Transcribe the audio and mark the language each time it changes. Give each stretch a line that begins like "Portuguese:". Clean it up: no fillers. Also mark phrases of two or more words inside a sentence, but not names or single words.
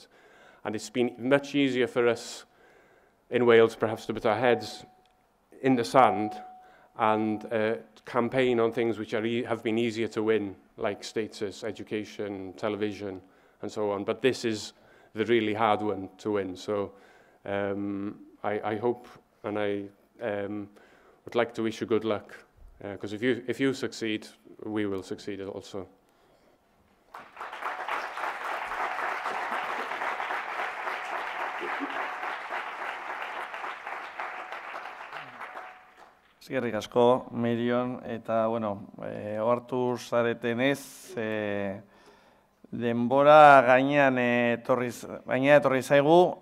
English: And it's been much easier for us in Wales perhaps to put our heads in the sand and campaign on things which have been easier to win like status, education, television, and so on. But this is the really hard one to win. So I hope, and I would like to wish you good luck, because if you succeed, we will succeed also.
Basque: Eskerrik asko, Merion, eta, bueno, ohartu zaretenez, denbora gainean etorri zaigu,